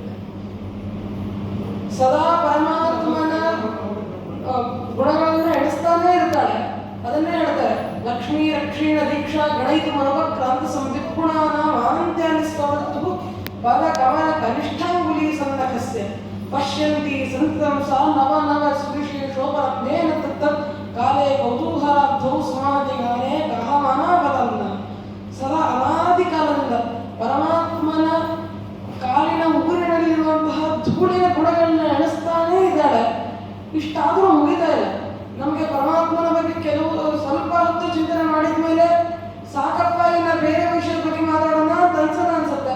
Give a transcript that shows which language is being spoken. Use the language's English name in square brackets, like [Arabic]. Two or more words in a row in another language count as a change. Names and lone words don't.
[Kannada] ಸದಾ ಪರಮಾತ್ಮನ ಗುಣಗಳನ್ನು ಎಣಿಸ್ತಾನೇ ಇರ್ತಾಳೆ. ಅದನ್ನೇ ಹೇಳ್ತಾರೆ, [Sanskrit] ಲಕ್ಷ್ಮೀ ರಕ್ಷೀಣ ದೀಕ್ಷಾ ಗಣೈತ ಮನೋಕ್ರಾಂತ ಸಂವಿಗುಣಾನಾಂ ಆನಂತ್ಯಾನಿ ಸ್ತವತ್ತು ಪದ ಕಮಲ ಕನಿಷ್ಠಾಂಗುಲಿ ಸಂದಕಸ್ಯ ಪಶ್ಯಂತಿ ಸಂತಂ ಸಾ ನವ ನವ ಸುವಿಶೇಷೋಪರತ್ನೇನ ತತ್ತತ್ ಕಾಲೇ ಕೌತೂಹಲಾಬ್ಧೌ ಸಮಾಧಿಗಾನೇ ಕಹಮಾನಾಪತನ್ನ. [Kannada] ಸದಾ ಅನಾದಿ ಕಾಲದಿಂದ ಪರಮಾತ್ಮನ ಕಾಲಿನ ಉಗುರಿನಲ್ಲಿರುವಂತಹ ಧೂಳಿನ ಗುಣಗಳನ್ನ ಎಣಿಸ್ತಾನೇ ಇದ್ದಾಳೆ. ಇಷ್ಟಾದರೂ ಮುಗಿತಾ ಇಲ್ಲ. ನಮಗೆ ಪರಮಾತ್ಮನ ಬಗ್ಗೆ ಕೆಲವು ಸ್ವಲ್ಪ ಹೊತ್ತು ಚಿಂತನೆ ಮಾಡಿದ ಮೇಲೆ ಸಾಕಪ್ಪ, ಇನ್ನು ಬೇರೆ ವಿಷಯದ ಬಗ್ಗೆ ಮಾತಾಡೋಣ ಅಂತ ಅನ್ಸುತ್ತೆ.